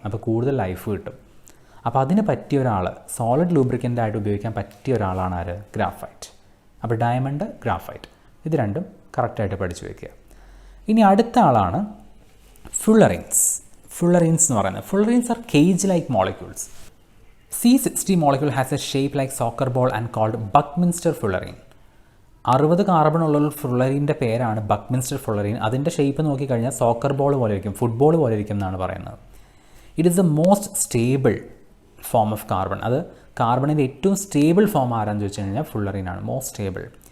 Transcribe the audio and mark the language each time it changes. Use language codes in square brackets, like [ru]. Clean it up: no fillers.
[ml] അപ്പോൾ കൂടുതൽ ലൈഫ് കിട്ടും. അപ്പോൾ അതിന് പറ്റിയ ഒരാൾ, സോളിഡ് ലൂബ്രിക്കൻ്റ് ആയിട്ട് ഉപയോഗിക്കാൻ പറ്റിയ ഒരാളാണ് ആര്? ഗ്രാഫൈറ്റ്. അപ്പോൾ ഡയമണ്ട്, ഗ്രാഫൈറ്റ്, ഇത് രണ്ടും കറക്റ്റായിട്ട് പഠിച്ചു വയ്ക്കുക. ഇനി അടുത്ത ആളാണ് ഫുള്ളറിൻസ്. ഫുള്ളറിൻസ് എന്ന് പറയുന്നത്, [en] Fullerenes are cage like molecules. C60 molecule has a shape like soccer ball and called Buckminster fullerene. [ml] 60 carbon ഉള്ള ഫുള്ളറിൻ്റെ പേരാണ് ബക്മിൻസ്റ്റർ ഫുള്ളറിൻ. അതിൻ്റെ ഷേപ്പ് നോക്കിക്കഴിഞ്ഞാൽ സോക്കർ ബോൾ പോലെ ഇരിക്കും, ഫുട്ബോൾ പോലെ ഇരിക്കും എന്നാണ് പറയുന്നത്. [en] It is the most stable form of carbon. [ml] അത് കാർബണിൻ്റെ ഏറ്റവും സ്റ്റേബിൾ ഫോം ആരാന്ന് ചോദിച്ചു കഴിഞ്ഞാൽ ഫുള്ളറിനാണ്, മോസ്റ്റ് സ്റ്റേബിൾ.